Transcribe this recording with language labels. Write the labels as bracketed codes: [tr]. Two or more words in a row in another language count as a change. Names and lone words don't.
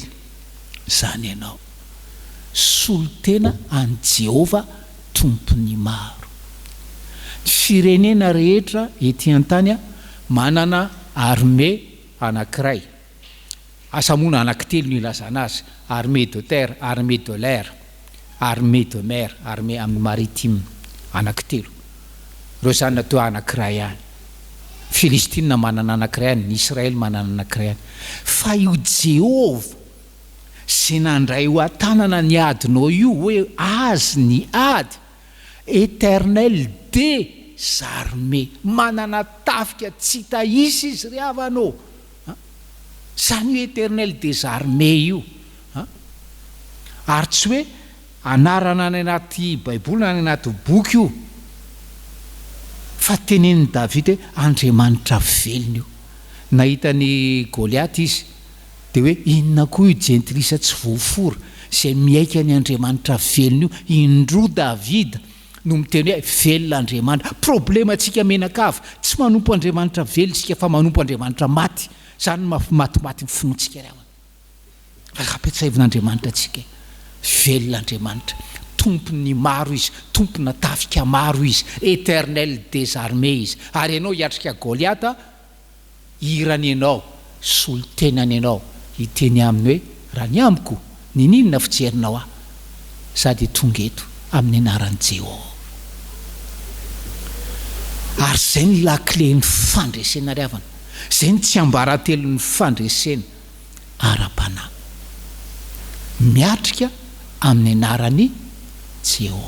[mg] Zany ianao solo tena an Jehovah tompony maro. Firenena rehetra ety an-tany manana armée anankiray, asamona anankitelo no ilazana azy: [fr] armée de terre, armée de l'air, armée de mer, armée amin'ny maritime, anankitelo. [mg] Reo zany natao anankiray ihany. Filistina manana anankiray ihany, Israel manana anankiray ihany. Fa io Jehovah sy nandray ho atanana ny adinao io hoe azy ny ady, [fr] éternel des armées, [mg] manana tafika tsy tahisy izy ry havanao. Zany io [fr] éternel des armées [mg] io. Ary tsy hoe anarana any anaty baiboly na any anaty boky io, fa tenenin'i Davida hoe Andriamanitra velona io. Nahitany Goliaty izy dia hoe inona koa io jentilisa tsy voafora izay miaika ny Andriamanitra velona io. Indroa Davida no miteny hoe velona Andriamanitra. Problema antsika menakava, tsy manompo Andriamanitra velona isika fa manompo Andriamanitra maty. Zany matimaty ny finoantsika ry havana. Ampetsahivin'Andriamanitra antsika velona Andriamanitra, tompony maro izy, tompona tafika maro izy, [fr] éternel des armées [mg] izy. Ary ianao hiatrika Goliata, irany ianao, solo tenany ianao, hiteny aminy hoe raha ny amiko ninona fijerinao aho, sady tonga eto amin'ny anaran'i Jehovah. Ary zay ny lakle ny fandresena ry havana, zay ny tsy ambaratelo ny fandresena ara-panahy, miatrika amin'ny anaran'i Jehovah.